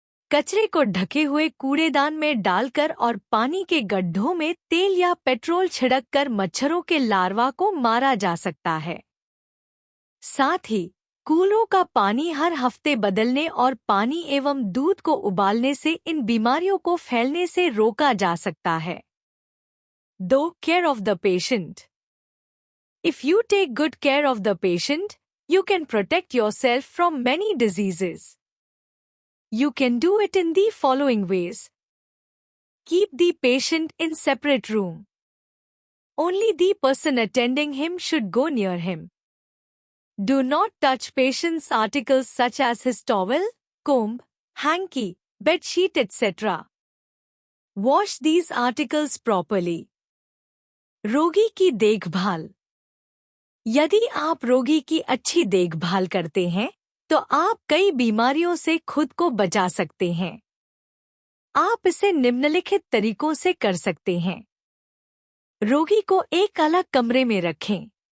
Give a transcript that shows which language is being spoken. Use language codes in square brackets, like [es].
[hi] कचरे को ढके हुए कूड़ेदान में डालकर और पानी के गड्ढों में तेल या पेट्रोल छिड़ककर मच्छरों के लार्वा को मारा जा सकता है। साथ ही कूलों का पानी हर हफ्ते बदलने और पानी एवं दूध को उबालने से इन बीमारियों को फैलने से रोका जा सकता है। [en] 2. Care of the patient. If you take good care of the patient, you can protect yourself from many diseases. You can do it in the following ways. Keep the patient in separate room. Only the person attending him should go near him. Do not touch patient's articles such as his towel, comb, hanky, bed sheet, etc. Wash these articles properly. [hi] रोगी की देखभाल। यदि आप रोगी की अच्छी देखभाल करते हैं तो आप कई बीमारियों से खुद को बचा सकते हैं। आप इसे निम्नलिखित तरीकों से कर सकते हैं। रोगी को एक अलग कमरे में रखें।